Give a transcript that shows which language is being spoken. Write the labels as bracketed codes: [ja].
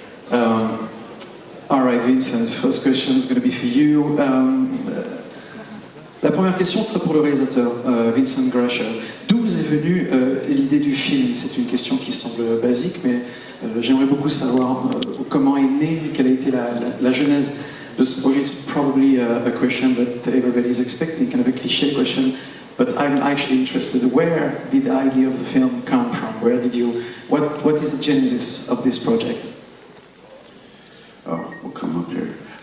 [en] All right, Vincent, first question is going to be for you. [fr] La première question sera pour le réalisateur, Vincent Grashaw. D'où vous est venue l'idée du film? C'est une question qui semble basique, mais j'aimerais beaucoup savoir comment est née, quelle a été la genèse de ce projet. [en] It's probably a question that everybody is expecting, kind of a cliché question. But I'm actually interested. Where did the idea of the film come from? Where did you? What is the genesis of this project? Oh, we'll come up here.